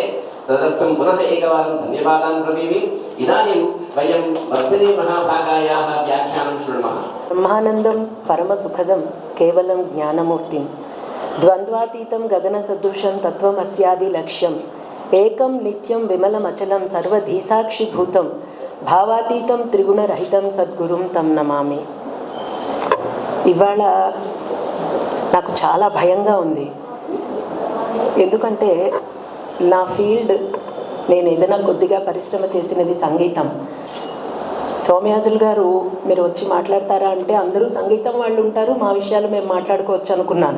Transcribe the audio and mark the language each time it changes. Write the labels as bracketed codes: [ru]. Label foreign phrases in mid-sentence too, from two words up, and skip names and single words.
[sa] तदर्थं पुनः एकवारं धन्यवादान् ब्रवीमि. इदानीं वयं वर्धिनी महाभागायाः व्याख्यानं शृणुमः. ब्रह्मानन्दं परमसुखदं केवलं ज्ञानमूर्तिं द्वन्द्वातीतं गगनसदृशं तत्त्वमस्यादिलक्ष्यम् एकं नित्यं विमलमचलं सर्वधीसाक्षिभूतं భావాతీతం త్రిగుణరహితం సద్గురుం తం నమామి. [te] ఇవాళ నాకు చాలా భయంగా ఉంది. ఎందుకంటే నా ఫీల్డ్, నేను ఏదైనా కొద్దిగా పరిశ్రమ చేసినది సంగీతం. సోమయాజులు గారు మీరు వచ్చి మాట్లాడతారా అంటే అందరూ సంగీతం వాళ్ళు ఉంటారు, మా విషయాలు మేము మాట్లాడుకోవచ్చు అనుకున్నాను.